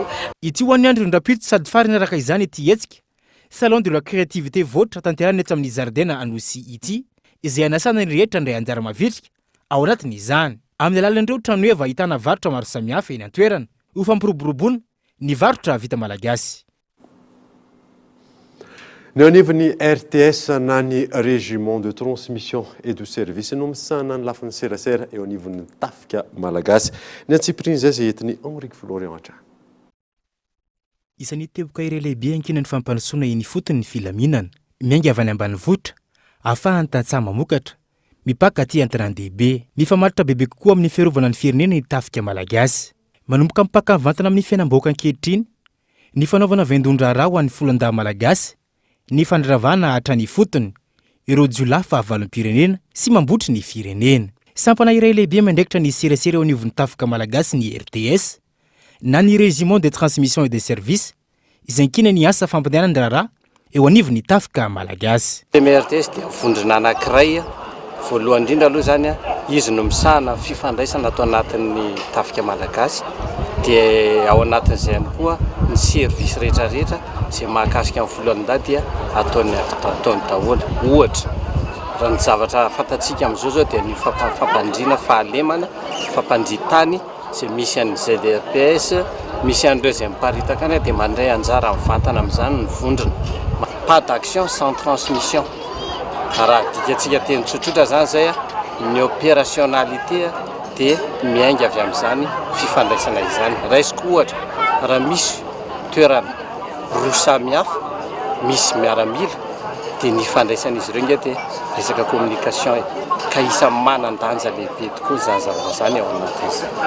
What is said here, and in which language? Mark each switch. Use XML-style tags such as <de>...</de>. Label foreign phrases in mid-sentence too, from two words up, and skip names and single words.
<mg>Ity ho an'ny andro ny rapitso sady farany araka izany ity hetsika</mg> <fr>salon de la créativité</fr> <mg>voatra tanterahany eto amin'ny jardin Anosy ity izay anasana ny rehetra ndray anjara mavitrika ao anatiny izany. Amin'ny alalan'ireo tranoeva ahitana varotra maro samihafa eny an-toerana ho fampiroboroboana ny varotra vita malagasy. Ny anivon'ny RTS na ny</mg> <fr>régiment de transmission et de service</fr> <mg>no misana ny lafiny serasera eo anivon'ny tafika malagasy ny antsipiriny izay izay entiny Henrique Florian atra. Isan'ny teboka iray lehibe ankinany fampanosoana eny fotony ny filaminana miainga avy any ambanivohitra ahafahany tantsaha mamokatra mipaka aty antanàn-dehibe mifamatotra bebe kokoa amin'ny fiarovana ny firenena ny tafika malagasy manomboka mipaka mivantana amin'ny fiainam-bahoaka ankehitriny ny fanaovana vendon-draharaha ho an'ny folan-dahy malagasy ny fandravana hatrany fotony ireo jiolahy fahavalom-pirenena sy mambotry ny firenena. Sampana iray lehibe mandraikitra ny serasera eo anivon'ny tafika malagasy ny RTS na ny</mg> <fr>régiment de transmission et de service</fr> <mg>izay ankina ny asa fampandehanany raharaha eo anivon'ny tafika malagasy. RTS dia vondrona anankiray voalohany indrindra aloha zany izy no misahana fifandraisana atao anatin'ny tafika malagasy dia ao anatin'izay ihany koa ny service rehetrarehetra izay mahakasika amin'ny voalohany dia ataony daholo. Ohatra raha ny zavatra fantatsika amin'izao zao dia ny fampandriana fahalemana fampandritany izay misy an'ny ZRPS misy an'ireo izay miparitaka any dia mandray anjara amin'ny vatana amin'izany ny vondrona.</mg> <fr>Pas d'action sans transmission.</fr> <mg>Raha dikatsika teny tsotsotra zany zay ny opérationnalité dia miainga avy amin'izany fifandraisana izany. Raisiko ohatra raha misy toerana roa samihafa misy miaramila dia ny ifandraisan'izy ireo dia resaka communication ka isa manan-danja lehibe tokoa zany zavatra zany ao anatin'izany.</mg>